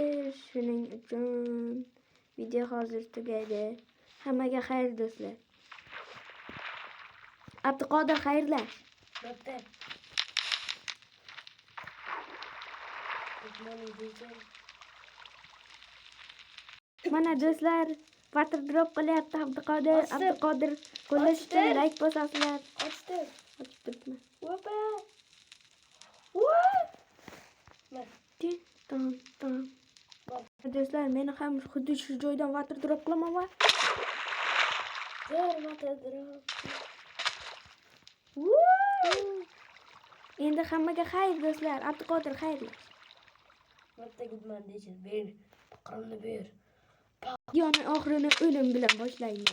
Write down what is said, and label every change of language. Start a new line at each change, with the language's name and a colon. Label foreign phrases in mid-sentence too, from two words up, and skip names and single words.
Uzbek: Shuning uchun video hozir tugaydi. Hammaga xayr do'stlar. Abduqodir, xayrlash. Bitta. Mana do'stlar,
English: water drop
Uzbek: qilyapti Abduqodir. Abduqodir qo'llash uchun like bosasizlar. Ochdi. Ochibdimi? Opa. Ton. Do'stlar, meni ham xuddi shu joydan
English: water drop
Uzbek: qilaman va
English: Water drop.
Uzbek: endi hammaga xayr do'stlar. Abduqodir, xayrlash. Bitta gitman deysiz, ber. Qironni ber. Videoni oxirini o'lim bilan boshlaymiz.